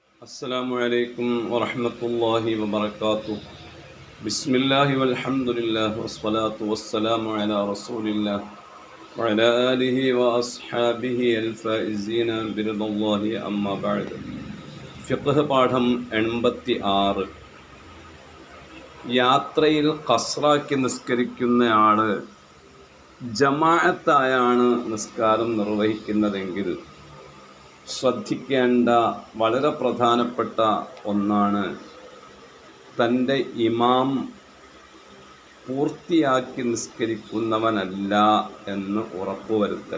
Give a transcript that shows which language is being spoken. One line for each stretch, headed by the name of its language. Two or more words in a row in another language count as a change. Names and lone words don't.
Arabic: السلام عليكم ورحمة الله وبركاته. بسم الله والحمد لله والصلاة والسلام على رسول الله وعلى آله وأصحابه الفائزين برضا الله أما بعد.
Malayalam: ഫിഖ്ഹ് പാഠം 86. യാത്രയിൽ ഖസ്റാക്കി നിസ്കരിക്കുന്നയാള് ജമാഅത്തായാണ് നിസ്കാരം നിർവഹിക്കുന്നതെങ്കിൽ ശ്രദ്ധിക്കേണ്ട വളരെ പ്രധാനപ്പെട്ട ഒന്നാണ് തൻ്റെ ഇമാം പൂർത്തിയാക്കി നിസ്കരിക്കുന്നവനല്ല എന്ന് ഉറപ്പുവരുത്തൽ.